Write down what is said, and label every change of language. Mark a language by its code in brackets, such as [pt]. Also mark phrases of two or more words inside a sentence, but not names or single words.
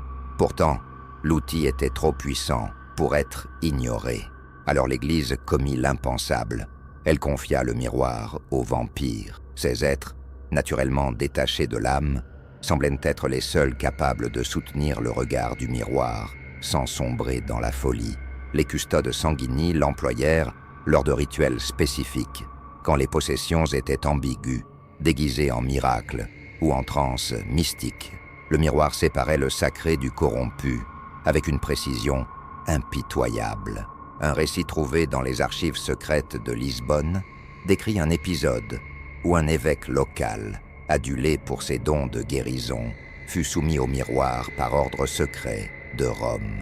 [fr] Pourtant, l'outil était trop puissant pour être ignoré. Alors l'Église commit l'impensable. Elle confia le miroir aux vampires. Ces êtres, naturellement détachés de l'âme, semblaient être les seuls capables de soutenir le regard du miroir, sans sombrer dans la folie. Les [la] custodes sanguinis [fr] l'employèrent lors de rituels spécifiques, quand les possessions étaient ambiguës déguisé en miracle ou en transe mystique. Le miroir séparait le sacré du corrompu, avec une précision impitoyable. Un récit trouvé dans les archives secrètes de Lisbonne décrit un épisode où un évêque local, adulé pour ses dons de guérison, fut soumis au miroir par ordre secret de Rome.